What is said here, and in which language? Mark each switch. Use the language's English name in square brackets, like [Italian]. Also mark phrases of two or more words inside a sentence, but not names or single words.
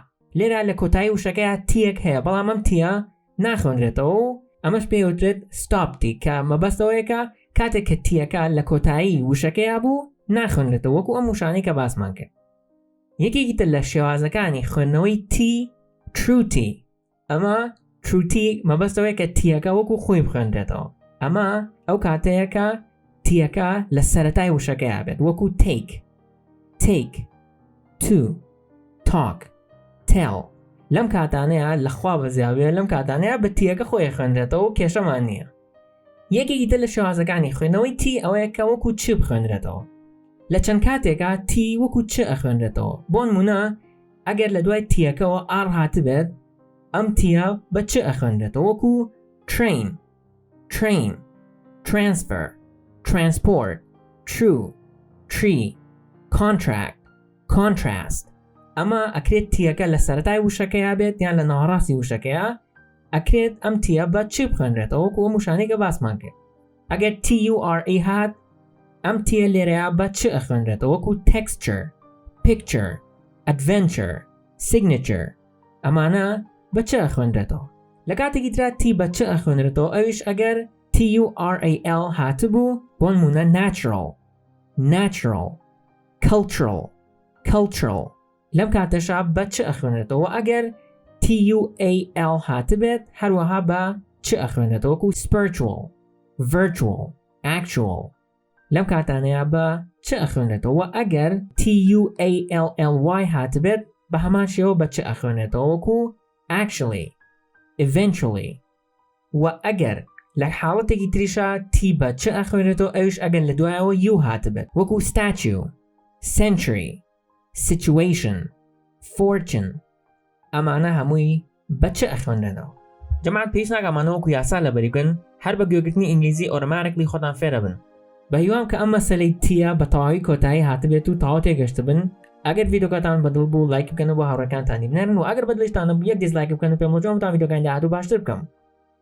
[Central Kurdish] لێرە لە کۆتایی وشەکەیە تیەک هەیە بەڵام ئەم تیە ناخوێندرێتەوە و ئەمەش پێوترێت stop تی کە مەبەستەوەیەکە کاتێک کە تیەکە لە کۆتایی وشەکەیە بوو ناخوێندرێتەوە وەکو ئەم وشانەی کە باسمان کرد. یەکێکی تر لە شێوازەکانی خوێندنەوەی تی true تی. ئەمە true تی مەبەستەوەیە کە تیەکە وەکو خۆی بخوێندرێتەوە. ئەمە ئەو کاتەیەکە تیەکە لە سەرەتای وشەکەیە بێت وەکو [English] take, take, to, talk, tell. [Central Kurdish] لەم کاتانەیە لەخوا بەزیاوێ لەم کاتانەیە بە تیەکە خۆی خوێندرێتەوە و کێشەمان نییە. یەکێکی تر لە شێوازەکانی خوێندنەوەی تی ئەوەیە کە وەکو چ بخوێندرێتەوە. لە چەند کاتێکە تی وەکو چ ئەخوێندرێتەوە. بۆ نمونە ئەگەر لە دوای تیەکەوە ئار هاتبێت ئەم تیە بە چ ئەخوێندرێتەوە وەکو [English] train, train, transfer, transport, true, tree, contract, contrast. [Central Kurdish] ئەمە ئەکرێت تیەکە لە سەرەتای وشەکەیە بێت یان لە ناوەڕاستی وشەکەیە ئەکرێت ئەم تیە بە چی بخوێنرێتەوە وەکو ئەم وشانەی کە باسمان کرد. ئەگەر TURE هات ئەم تیە لێرەیە بە چ ئەخوێنرێتەوە وەکو [English] texture, picture, adventure, signature. [Central Kurdish] ئەمانە بە چ ئەخوێنرێتەوە. لە کاتێکی ترا تی بە چ ئەخوێنرێتەوە ئەویش ئەگەر TURAL هاتبوو بۆ نمونە [English] natural, natural, cultural, cultural. [Central Kurdish] لەم کاتەشا بە چ ئەخوێنرێتەوە ئەگەر TUAL هاتبێت هەروەها بە چ ئەخوێنرێتەوە وەکو [English] spiritual, virtual, actual. [Central Kurdish] لەم کاتانەیە بە چ ئەخوێنرێتەوە ئەگەر TUALLY هاتبێت بە هەمان شێوە بە چ ئەخوێنرێتەوە وەکو [English] actually, eventually. [Central Kurdish] و ئەگەر لە حاڵەتێکی تریشە تی بە چ ئەخوێنرێتەوە ئەویش ئەگەر لە دوایەوە U هاتبێت وەکو [English] statue, century, situation, fortune. [Central Kurdish] ئەمانە هەمووی بە چ ئەخوێنرێنەوە. جەماعەت پێویست ناکەمانەوە وەکو یاسا لەبەری بکەن هەر بە گوێگرتنی ئینگلیزی ئۆتۆماتیکلی خۆتان فێرە بن. بە هیوام کە ئەم مەسەلەی تیە بە تەواوی کۆتایی هاتبێت و تەواو تێگەشت بن. ئەگەر ڤیدیۆکەتان بەدڵ بوو لایک بکەن و بۆ هاوڕێکانتانی بنێرن و ئەگەر بەدڵتانە یەک دیسلایک بکەن و پێم وەجۆمتان ڤیدیۆکانی داهاتوو باشتر بکەم.